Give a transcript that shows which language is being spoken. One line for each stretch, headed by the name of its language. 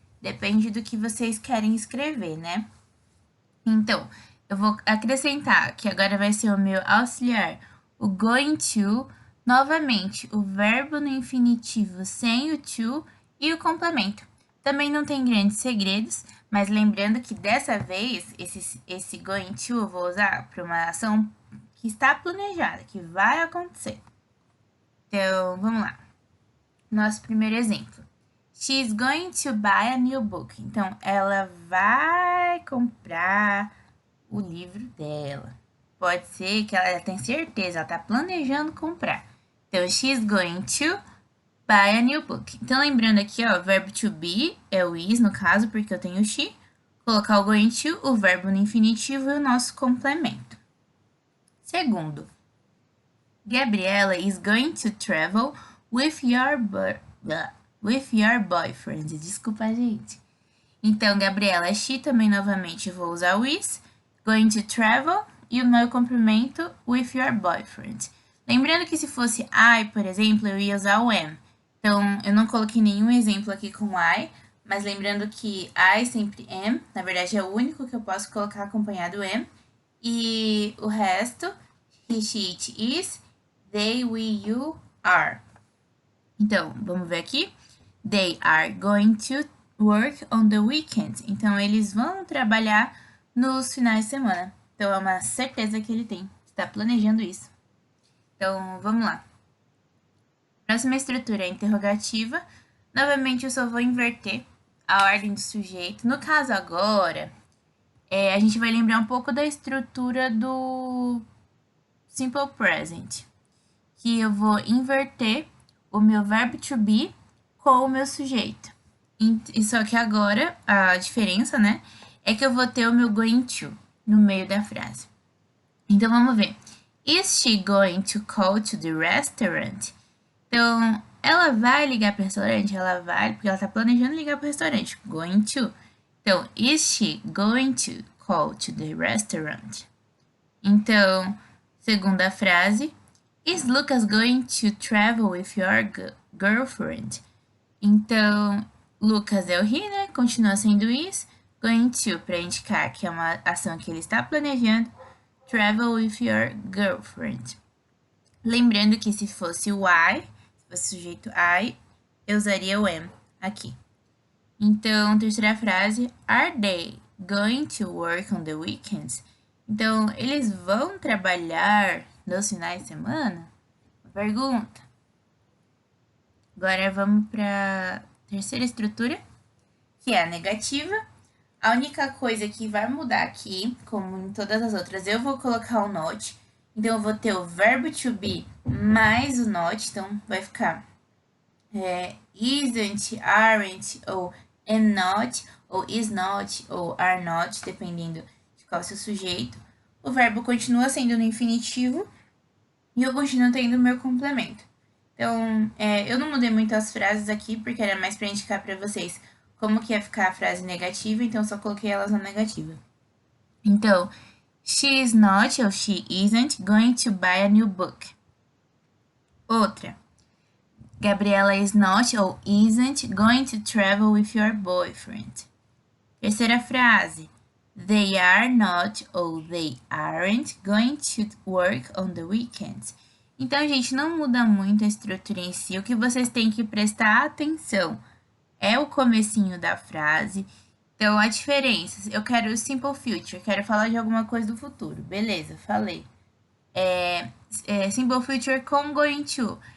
Portuguese: Depende do que vocês querem escrever, né? Então, eu vou acrescentar que agora vai ser o meu auxiliar, o going to, novamente, o verbo no infinitivo sem o to e o complemento. Também não tem grandes segredos, mas lembrando que dessa vez, esse going to eu vou usar para uma ação que está planejada, que vai acontecer. Então, vamos lá. Nosso primeiro exemplo.
English: She's going to buy a new book.
Portuguese: Então, ela vai comprar o livro dela. Pode ser que ela tenha certeza, ela está planejando comprar.
English: Então, she's going to buy a new book.
Portuguese: Então, lembrando aqui, ó, o verbo to be é o is, no caso, porque eu tenho she. Colocar o going to, o verbo no infinitivo e o nosso complemento.
English: Segundo, Gabriela is going to travel with your boyfriend.
Portuguese: Desculpa, gente. Então, Gabriela é she, também novamente vou usar o is.
English: Going to travel
Portuguese: e o meu complemento
English: with your boyfriend.
Portuguese: Lembrando que se fosse I, por exemplo, eu ia usar o am. Então, eu não coloquei nenhum exemplo aqui com I, mas lembrando que I sempre am, na verdade é o único que eu posso colocar acompanhado am. E o resto, he, she, it, is, they, we, you, are. Então, vamos ver aqui.
English: They are going to work on the weekends.
Portuguese: Então, eles vão trabalhar nos finais de semana. Então, é uma certeza que ele tem. Está planejando isso. Então, vamos lá. Próxima estrutura é interrogativa. Novamente, eu só vou inverter a ordem do sujeito. No caso agora, a gente vai lembrar um pouco da estrutura do Simple Present. Que eu vou inverter o meu verbo to be com o meu sujeito. E só que agora, a diferença, né, é que eu vou ter o meu going to no meio da frase. Então, vamos ver.
English: Is she going to call to the restaurant?
Portuguese: Então, ela vai ligar para o restaurante? Ela vai, porque ela está planejando ligar para o restaurante.
English: Going to. Então, is she going to call to the restaurant?
Portuguese: Então, segunda frase.
English: Is Lucas going to travel with your girlfriend?
Portuguese: Então, Lucas é o he, né? Continua sendo is. Going to, para indicar que é uma ação que ele está planejando.
English: Travel with your girlfriend.
Portuguese: Lembrando que se fosse o I, se fosse o sujeito I, eu usaria o am aqui. Então, terceira frase.
English: Are they going to work on the weekends?
Portuguese: Então, eles vão trabalhar nos finais de semana? Pergunta. Agora vamos para a terceira estrutura, que é a negativa. A única coisa que vai mudar aqui, como em todas as outras, eu vou colocar o not. Então, eu vou ter o verbo to be mais o not. Então, vai ficar isn't, aren't, ou am not, ou is not, ou are not, dependendo de qual é o seu sujeito. O verbo continua sendo no infinitivo. E eu continuo tendo o meu complemento. Então, eu não mudei muito as frases aqui, porque era mais para indicar para vocês como que ia ficar a frase negativa, então só coloquei elas na negativa.
English: Então, she is not ou she isn't going to buy a new book. Outra. Gabriela is not ou isn't going to travel with your boyfriend.
Portuguese: Terceira frase.
English: They are not ou they aren't going to work on the weekends.
Portuguese: Então, gente, não muda muito a estrutura em si. O que vocês têm que prestar atenção é o comecinho da frase. Então, a diferença. Eu quero o simple future, quero falar de alguma coisa do futuro. Beleza, falei. Simple future com going to.